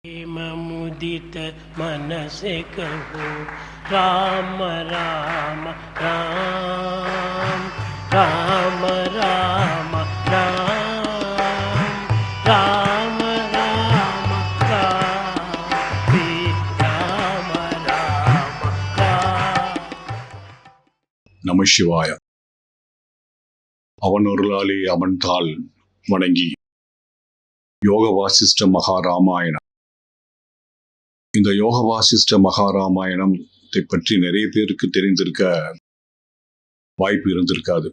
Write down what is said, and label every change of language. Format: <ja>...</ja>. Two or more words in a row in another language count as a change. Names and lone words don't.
<hi>मुदित मन से कहो राम राम राम राम राम राम राम राम राम राम राम राम.</hi> <ta>நம சிவாய. அவனொருளாலே அவன்தாள் வணங்கி யோக வாசிஷ்ட மகாராமாயணம். இந்த யோக வாசிஷ்ட மகாராமாயணத்தை பற்றி நிறைய பேருக்கு தெரிந்திருக்க வாய்ப்பு இருந்திருக்காது.</ta>